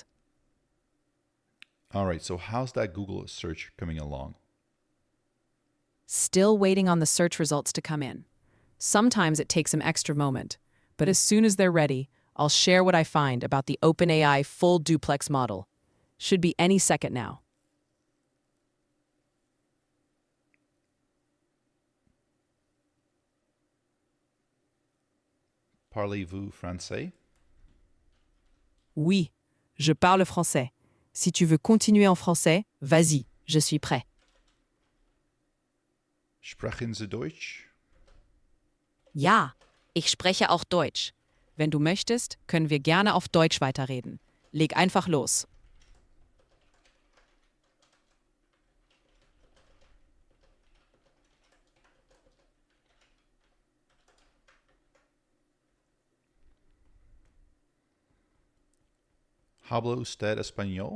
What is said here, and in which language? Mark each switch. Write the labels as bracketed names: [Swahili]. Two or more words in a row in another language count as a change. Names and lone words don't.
[English] All right, so how's that Google search coming along? Still waiting on the search results to come in. Sometimes it takes an extra moment, but as soon as they're ready, I'll share what I find about the OpenAI full duplex model. Should be any second now. [French] Parlez-vous français? Oui, je parle français. Si tu veux continuer en français, vas-y, je suis prêt. [German] Sprechen Sie Deutsch? Ja, ich spreche auch Deutsch. Wenn du möchtest, können wir gerne auf Deutsch weiterreden. Leg einfach los. [Spanish] Habla usted español?